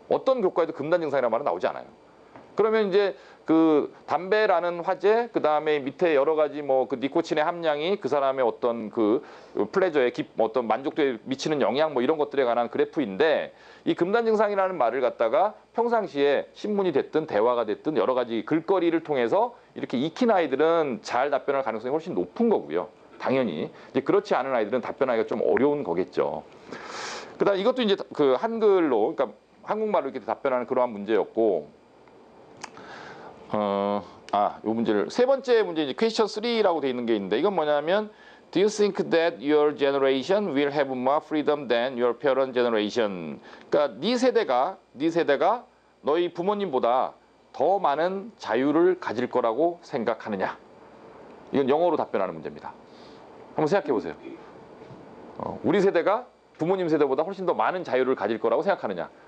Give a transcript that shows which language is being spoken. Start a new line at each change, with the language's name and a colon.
Korean: 어떤 교과에도 금단 증상이라는 말은 나오지 않아요. 그러면 이제 그 담배라는 화제, 그 다음에 밑에 여러 가지 뭐 그 니코틴의 함량이 그 사람의 어떤 그 플레저에 어떤 만족도에 미치는 영향 뭐 이런 것들에 관한 그래프인데 이 금단 증상이라는 말을 갖다가 평상시에 신문이 됐든 대화가 됐든 여러 가지 글거리를 통해서 이렇게 익힌 아이들은 잘 답변할 가능성이 훨씬 높은 거고요. 당연히 이제 그렇지 않은 아이들은 답변하기가 좀 어려운 거겠죠. 그다음 이것도 이제 그 한글로 그러니까 한국말로 이렇게 답변하는 그러한 문제였고. 요 문제를 세 번째 문제 이제 question 3라고 돼 있는 게 있는데 이건 뭐냐면
English: Do you think that your generation will have more freedom than your parent generation?
Korean: 그러니까 네 세대가 너희 부모님보다 더 많은 자유를 가질 거라고 생각하느냐? 이건 영어로 답변하는 문제입니다. 한번 생각해 보세요. 우리 세대가 부모님 세대보다 훨씬 더 많은 자유를 가질 거라고 생각하느냐?